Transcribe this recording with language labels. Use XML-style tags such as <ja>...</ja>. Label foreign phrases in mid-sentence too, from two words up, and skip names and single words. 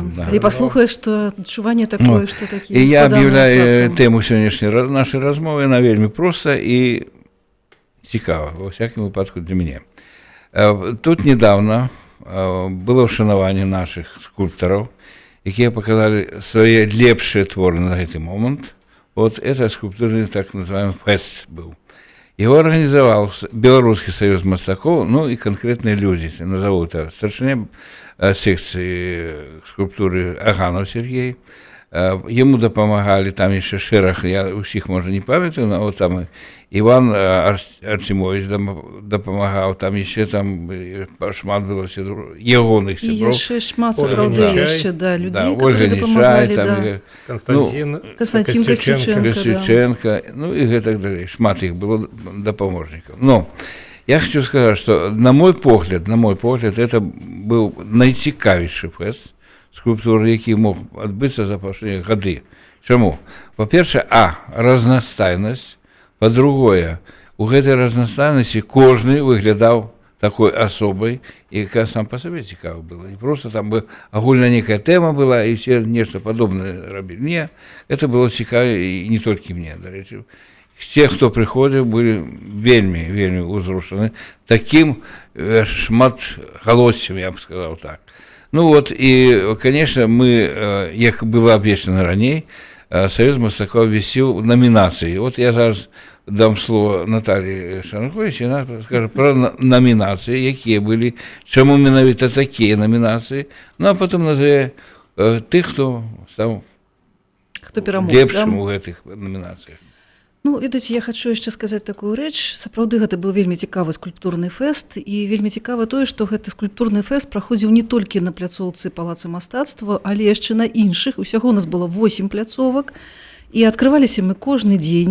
<be>Калі паслухаеш, то адчуванне такое, што такі складаны. І я аб'яўляю тэму сённяшняй нашай размовы, яна вельмі проста і цікава,</be> <ru>во всякім</ru> <be>выпадку для мяне.</be> <ru>Тут недавно было ушанаванне наших скульптараў, якія показали свои лепшие творы на гэты момант. Вот это скульптурный так называемый фест был. Его организовал Белорусский союз мастакоў, и конкретные люди, назову это старшыня секции скульптуры Аганов Сергей.</ru> <be>Ему дапамагали, там еще шэраг, я усіх, можа, не памятаю, но вот там Иван Арцімович дапамагаў, там еще там шмат было ягоных сяброў. І яшчэ шмат, сапраўды, яшчэ, да, людзей,</be> <ru>которые</ru> <be>дапамагалі, да. Константин Костюченко, и гэтак далей. Шмат іх было дапаможнікаў.</be> <ru>Но я хочу сказать, что на мой погляд,</ru> <be>это был найцікавейшы фэст скульптуры, які мог адбыцца за апошнія гады. Чаму? Па-першае, разнастайнасць. Па-другое, у гэтай разнастайнасці кожны выглядаў такой асобай, якая сам па сабе цікава была. Не просто там агульная некая тэма была, і все нешта падобнае рабілі. Не, это было цікава і не толькі мне, дарэчы. Те, хто прыходзіў, былі вельмі, вельмі ўзрушаны таким шматгалоссем, я б сказаў так.</be> <ru>И, конечно, мы, як было обещано ранее, Союз мастакоў висел номинации. Вот я зараз дам слово Наталье Шарангович, и она скажет про номинации, якія были, чему менавіта такие номинации, а потом назове тых, кто стал лепшим у этих номинациях.</ru> <be>Ведаеце, я хочу яшчэ сказаць такую рэч. Сапраўды, гэта быў вельмі цікавы скульптурны фэст, і вельмі цікава тое, што гэты скульптурны фэст праходзіў не толькі на пляцоўцы Палаца мастацтва, але яшчэ на іншых. Усяго у нас было 8 пляцовак, і адкрываліся мы кожны дзень.</be>